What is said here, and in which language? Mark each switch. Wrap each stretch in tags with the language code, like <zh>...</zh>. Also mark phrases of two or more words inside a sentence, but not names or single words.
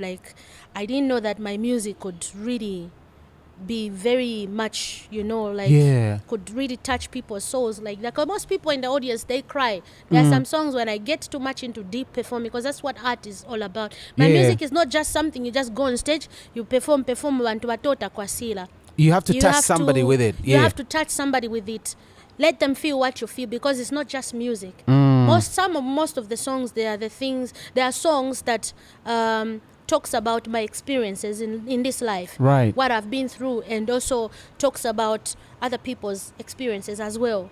<en>Like, I didn't know that my music could really be very much, could really touch people's souls like that. Because most people in the audience, they cry. There are some songs when I get too much into deep performing, because that's what art is all about. My music is not just something you just go on stage, you perform</en> <bem>bantu batota kwa sila.</bem> <en>You have to touch somebody with it. You have to touch somebody with it. Let them feel what you feel, because it's not just music. Most of the songs, there are songs that talks about my experiences in this life, right? What I've been through, and also talks about other people's experiences as well.</en>